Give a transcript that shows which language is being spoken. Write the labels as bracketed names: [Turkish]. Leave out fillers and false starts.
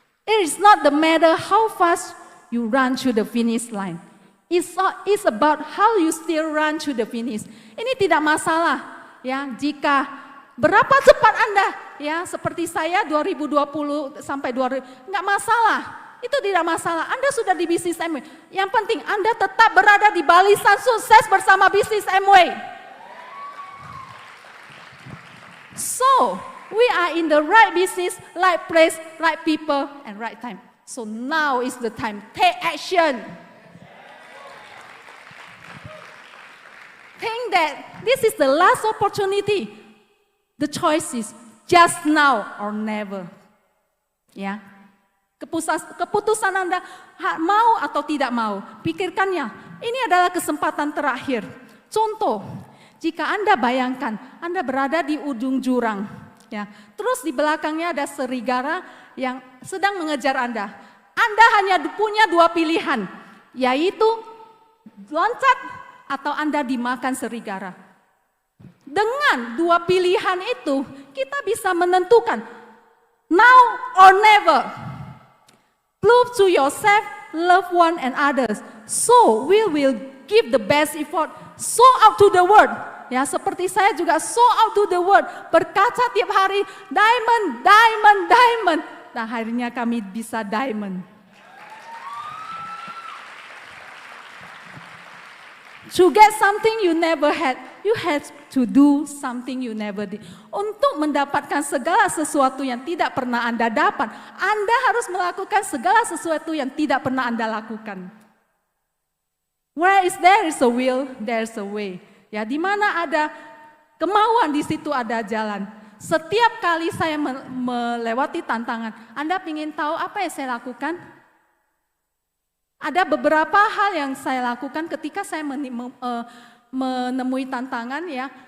[English] It is not the matter how fast you run to the finish line. It's about how you still run to the finish. [Indonesian] Ini tidak masalah, ya. Jika berapa cepat Anda, ya, seperti saya 2020 sampai 2000, nggak masalah. Itu tidak masalah. Anda sudah di bisnis MW. Yang penting Anda tetap berada di barisan sukses bersama bisnis MW. [English] So, we are in the right business, right place, right people, and right time. So now is the time. Take action. Think that this is the last opportunity. The choice is just now or never. [Indonesian] Ya, keputusan Anda mau atau tidak mau, pikirkannya. Ini adalah kesempatan terakhir. Contoh, jika Anda bayangkan Anda berada di ujung jurang, ya, terus di belakangnya ada serigala yang sedang mengejar Anda. Anda hanya punya dua pilihan, yaitu loncat atau Anda dimakan serigala. Dengan dua pilihan itu, kita bisa menentukan [English] now or never. Prove to yourself, loved one and others. So we will give the best effort. So out to the world. [Indonesian] Ya, seperti saya juga [English] so out to the world. [Indonesian] Berkaca tiap hari, diamond, diamond, diamond. Nah, akhirnya kami bisa diamond. [English] To get something you never had, you have to do something you never did. [Indonesian] Untuk mendapatkan segala sesuatu yang tidak pernah Anda dapat, Anda harus melakukan segala sesuatu yang tidak pernah Anda lakukan. [English] Where there is a will, there is a way. [Indonesian] Ya, di mana ada kemauan, di situ ada jalan. Setiap kali saya melewati tantangan, Anda ingin tahu apa yang saya lakukan? Ada beberapa hal yang saya lakukan ketika saya menemui tantangan, ya.